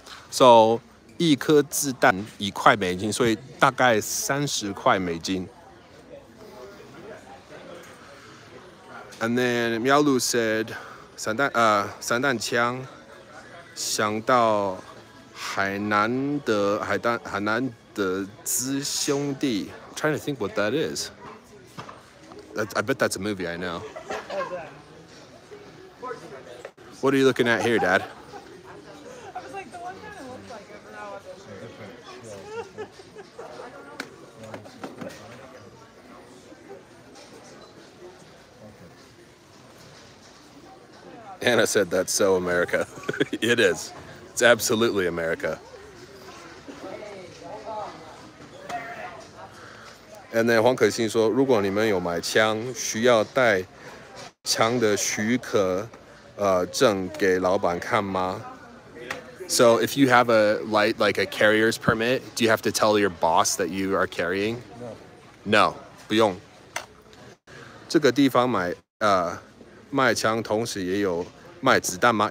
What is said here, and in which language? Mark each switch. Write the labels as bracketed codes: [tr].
[zh] So 一颗子弹1块美金, 所以大概30块美金. [en] And then Miao Lu said, [zh] 散弹枪想到海南的资兄弟. [en] I'm trying to think what that is. I bet that's a movie I know. What are you looking at here, Dad? I was like, the one kind of looks like it, but now Anna said that's so America. It is. It's absolutely America. And then [zh] 黄可欣说，如果你们有买枪，需要带枪的许可证给老板看吗? [en] So if you have a like a carrier's permit, do you have to tell your boss that you are carrying? No, [zh] 不用。这个地方卖枪，同时也有卖子弹吗?